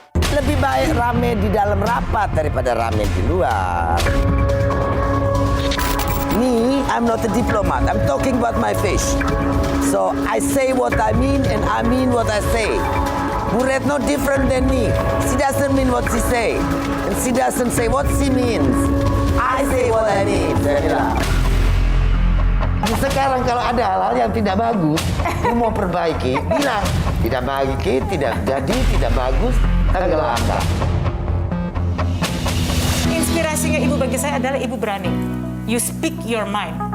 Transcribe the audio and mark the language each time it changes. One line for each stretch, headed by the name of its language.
Indonesian: Lebih baik rame di dalam rapat daripada rame di luar.
English: Me, I'm not a diplomat. I'm talking about my fish. So I say what I mean and I mean what I say. Bu Retno different than me. She doesn't mean what she say. And she doesn't say what she means. I say what I mean.
Indonesian: Saya bilang. Sekarang kalau ada hal-hal yang tidak bagus, lu mau perbaiki, bilang. Tidak baik, tidak jadi, tidak bagus, tenggelamkan. Inspirasinya ibu bagi saya adalah ibu berani.
English: You speak your mind.